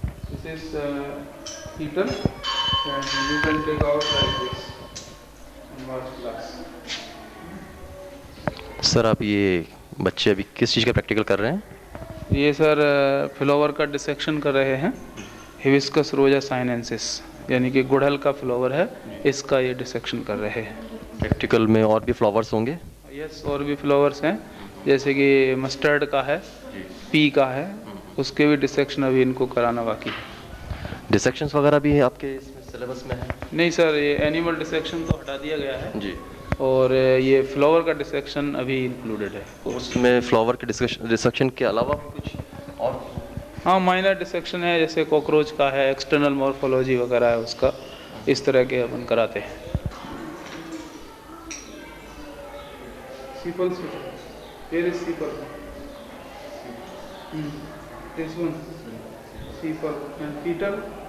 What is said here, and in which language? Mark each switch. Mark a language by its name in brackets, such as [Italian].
[English] This is heater and you can take out like this and watch class. [Hindi] Sir आप ये बच्चे अभी किस चीज़ का प्रैक्टिकल कर रहे हैं? ये सर फ्लावर का डिसेक्शन कर रहे हैं, हिबिस्कस रोजा साइनेंसिस, यानी कि गुड़हल का फ्लावर है, इसका ये डिसेक्शन कर रहे हैं। प्रैक्टिकल में और भी फ्लावर्स होंगे? यस, और भी फ्लावर्स हैं, जैसे कि मस्टर्ड का है, पी का है, उसके भी डिसेक्शन अभी इनको कराना बाकी है। डिसेक्शंस वगैरह भी आपके इसमें सिलेबस में है? नहीं सर, ये एनिमल डिसेक्शन तो हटा दिया गया है जी, और ये फ्लावर का डिसेक्शन अभी इंक्लूडेड है। उसमें फ्लावर के डिसेक्शन के अलावा कुछ और? हाँ, माइनर डिसेक्शन है, जैसे कॉकरोच का है, एक्सटर्नल मॉर्फोलॉजी वगैरह है उसका, इस तरह के अपन कराते हैं। [English] Sepal, here is sepal, this one sepal and petal.